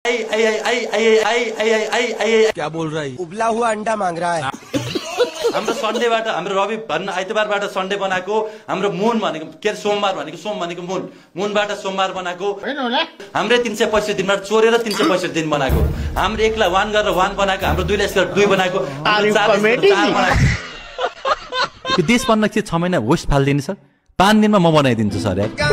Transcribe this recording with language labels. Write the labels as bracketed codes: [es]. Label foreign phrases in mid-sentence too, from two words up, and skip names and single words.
[hi] क्या बोल रहा है? उबला हुआ अंडा मांग रहा है। [ne] हाम्रो सन्डेबाट हाम्रो रवि भन्ने आइतबारबाट सन्डे बनाएको हाम्रो मुन भनेको के सोमबार भनेको सोम भनेको मुनबाट सोमबार बनाएको हाम्रै 365 दिनबाट चोरेर 365 दिन बनाएको हाम्रो एकला 1 गरेर 1 बनाएको हाम्रो दुईले यसको 2 बनाएको 4 बनाएको यो देश बन्न चाहिँ 6 महिना वेस्ट फाल्दिनु सर 5 दिनमा म बनाइदिन्छु सर यार